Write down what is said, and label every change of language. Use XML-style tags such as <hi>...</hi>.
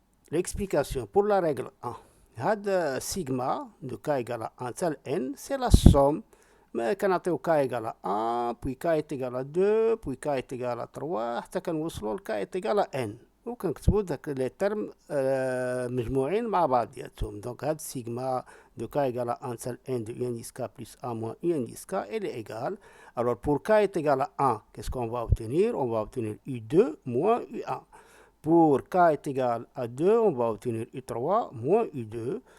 <fr>L'explication pour la règle 1. Had sigma de k égale à 1 tel n, c'est la somme. Mais quand on a k égale à 1, puis k est égal à 2, puis k est égal à 3,</fr> <ar>حتى كنوصلوا</ar> <fr>k est égal à n.</fr> <ar>وكنكتبوا داك لي ترم مجموعين مع بعضياتهم.</ar> <fr>Donc</fr> <ar>هاد</ar> <fr>sigma de k égale à 1 tel n de u indice k plus 1 moins u indice k, elle est égale. Alors pour k est égal à 1, qu'est-ce qu'on va obtenir? On va obtenir u2 moins u1. Pour k est égal à 2, on va obtenir u3 moins u2.</fr>